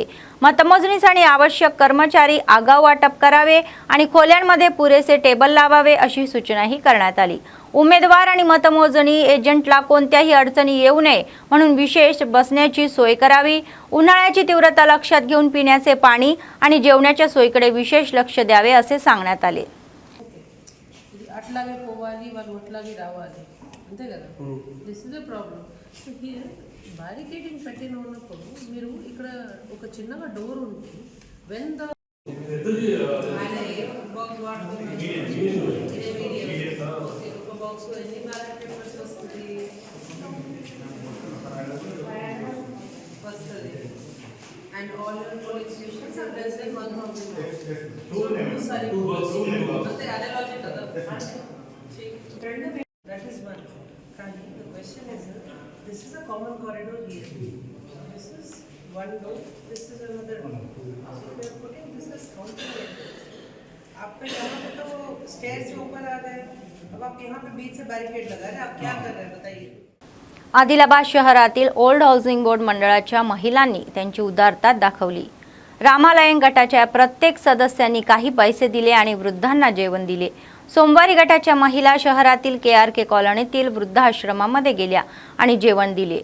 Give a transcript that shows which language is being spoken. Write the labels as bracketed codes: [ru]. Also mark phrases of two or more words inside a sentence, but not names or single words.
[mr] मतमोजणीसाठी आवश्यक कर्मचारी आगाऊ वाटप करावे आणि खोल्यांमध्ये पुरेसे टेबल लावावे अशी सूचनाही करण्यात आली. उमेदवार आणि मतमोजणी एजंटला कोणत्याही अडचणी येऊ नये म्हणून विशेष बसण्याची सोय करावी. उन्हाळ्याची तीव्रता लक्षात घेऊन पिण्याचे पाणी आणि जेवणाच्या सोयीकडे विशेष लक्ष द्यावे असे सांगण्यात आले. [te] అట్లాగే పోవాలి వాళ్ళు అట్లాగే రావాలి అంతే కదా. [en] This is the problem. so here barricading [te] పెట్టిన ఉన్నప్పుడు మీరు ఇక్కడ ఒక చిన్నగా డోర్ ఉంది. [en] when the [te] ఒక బాక్స్ ఎన్ని బ్యాలెట్ పేపర్స్ వస్తుంది [en] and all your polling stations are less than 1000 అంతే. [te] అదే లాజిక్ కదా. [en] That is one. The question is, this is a common corridor here. This is one door. This is another door. So we are putting this as counter. [hi] आपका यहाँ पे तो स्टेयर से ऊपर आ गए, अब आप यहाँ पे बीच से बैरिकेड लगा रहे हैं, आप क्या कर रहे हैं बताइए. [mr] आदिलाबाद शहरातील ओल्ड हाऊसिंग बोर्ड मंडळाच्या महिलांनी त्यांची उदारता दाखवली. रामालयन गटाच्या प्रत्येक सदस्यांनी काही पैसे दिले आणि वृद्धांना जेवण दिले. सोमवारी गटाच्या महिला शहरातील KRK कॉलनीतील वृद्धाश्रमामध्ये गेल्या आणि जेवण दिले.